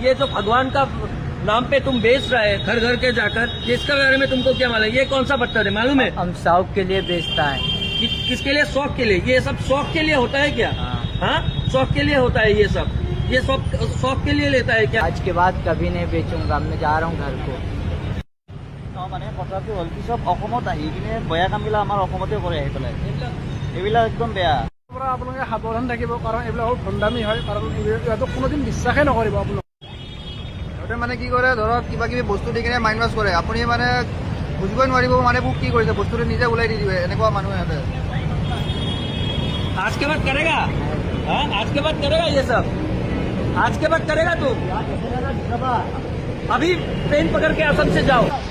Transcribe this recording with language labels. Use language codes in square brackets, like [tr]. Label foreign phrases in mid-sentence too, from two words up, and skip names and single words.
[hi] ये जो भगवान का नाम पे तुम बेच रहा है घर घर के जाकर, इसके बारे में तुमको क्या मालूम है? ये कौन सा पत्थर है मालूम है? हम शौक के लिए बेचता है। किसके लिए? शौक के लिए। ये सब शौक के लिए होता है क्या? हाँ, शौक के लिए होता है ये सब। ये शौक के लिए लेता है क्या? आज के बाद कभी नहीं बेचूंगा, मैं जा रहा हूँ घर को। [as] মানে কথাটো হ'ল কি, চব অসমত আহি কিনে বেয়া কামবিলাক আমাৰ অসমতে কৰে আহি পেলাই, এইবিলাক একদম বেয়া। পৰা আপোনালোকে সাৱধান থাকিব, কাৰণ এইবিলাক বহুত ভণ্ডামি হয়, কাৰণ ইহঁতক কোনোদিন বিশ্বাসেই নকৰিব আপোনালোকে। সিহঁতে মানে কি কৰে, ধৰক কিবা কিবি বস্তু দি কিনে [en] mind wash [as] কৰে, আপুনি মানে বুজিবই নোৱাৰিব মানে মোক কি কৰিছে, বস্তুটো নিজে ওলাই দি দিবে, এনেকুৱা মানুহ সিহঁতে। [hi] आज के बाद करेगा? हाँ, आज के बाद करेगा ये सब? आज के बाद करेगा तू? अभी पेन पकड़ के असम से जाओ।